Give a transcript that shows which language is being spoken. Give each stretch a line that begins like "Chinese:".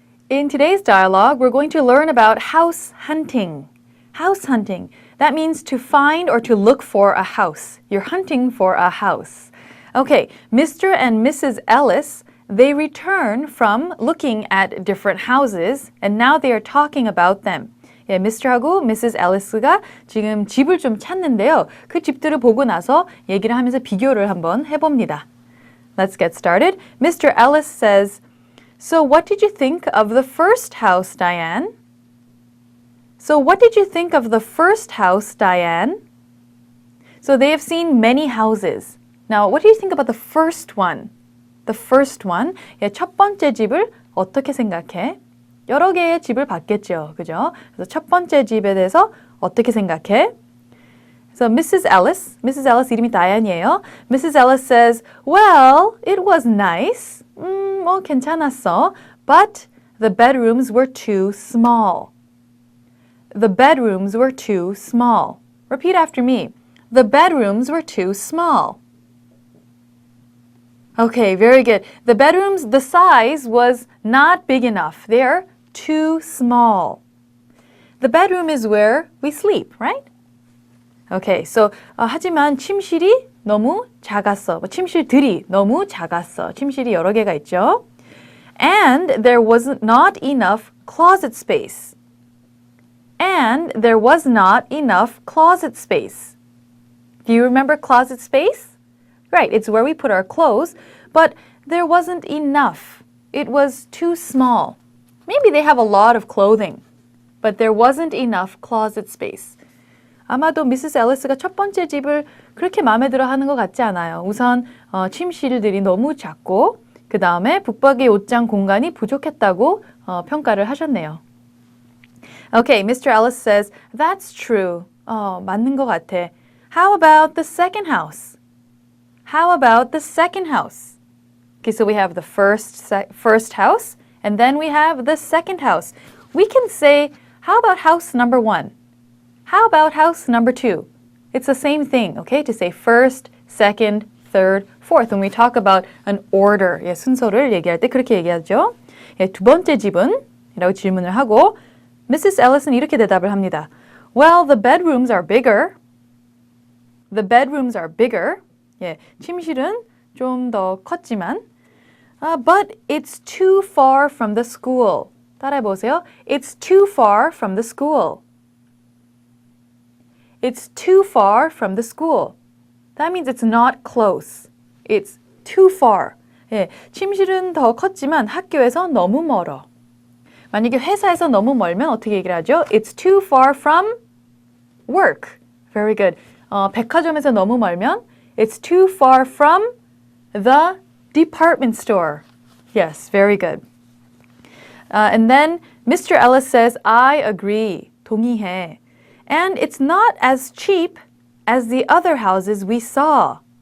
English: In today's dialogue, we're going to learn about house hunting. House hunting. That means to find or to look for a house. You're hunting for a house. Okay, Mr. and Mrs. Ellis, they return from looking at different houses, and now they are talking about them.
Korean: Mr하고 Mrs. Ellis가 지금 집을 좀 찾는데요. 그 집들을 보고 나서 얘기를 하면서 비교를 한번 해봅니다.
English: Let's get started. Mr. Ellis says, So what did you think of the first house, Diane? So what did you think of the first house, Diane? So they have seen many houses. Now, what do you think about the first one? The first one.
Korean: 첫 번째 집을 어떻게 생각해? 여러 개의 집을 봤겠죠. 그죠? 그래서 첫 번째 집에 대해서 어떻게 생각해?
English: So Mrs.
Korean: Ellis 이름이 다이안이에요.
English: Mrs. Ellis says, Well, it was nice.
Korean: 뭐 괜찮았어.
English: But the bedrooms were too small. The bedrooms were too small. Repeat after me. The bedrooms were too small. Okay, very good. The bedrooms, the size was not big enough. They're too small. The bedroom is where we sleep, right? Okay, so
Korean: 하지만 침실이 너무 작았어. 침실들이 너무 작았어. 침실이 여러 개가 있죠.
English: And there was not enough closet space. And there was not enough closet space. Do you remember closet space? Right, it's where we put our clothes, but there wasn't enough. It was too small. Maybe they have a lot of clothing, but there wasn't enough closet space.
Korean: 아마도 미세스 앨리스가 첫 번째 집을 그렇게 마음에 들어 하는 것 같지 않아요. 우선 침실들이 너무 작고 그 다음에 북박이 옷장 공간이 부족했다고 평가를 하셨네요.
English: Okay, Mr. Ellis says, that's true.
Korean: 맞는 것 같아.
English: How about the second house? How about the second house? Okay, so we have the first house, and then we have the second house. We can say, how about house number 1? How about house number 2? It's the same thing, okay, to say first, second, third, fourth. When we talk about an order,
Korean: 순서를 얘기할 때 그렇게 얘기하죠. 두 번째 집은? 이라고 질문을 하고 Mrs. Ellis은 이렇게 대답을 합니다.
English: Well, the bedrooms are bigger. The bedrooms are bigger.
Korean: 침실은 좀 더 컸지만
English: but it's too far from the school.
Korean: 따라해보세요.
English: It's too far from the school. It's too far from the school. That means it's not close. It's too far.
Korean: 침실은 더 컸지만 학교에서 너무 멀어. 만약에 회사에서 너무 멀면 어떻게 얘기를 하죠?
English: It's too far from work. Very good.
Korean: 백화점에서 너무 멀면
English: It's too far from the department store. Yes, very good. And then Mr. Ellis says, I agree.
Korean: 동의해.
English: And it's not as cheap as the other houses we saw.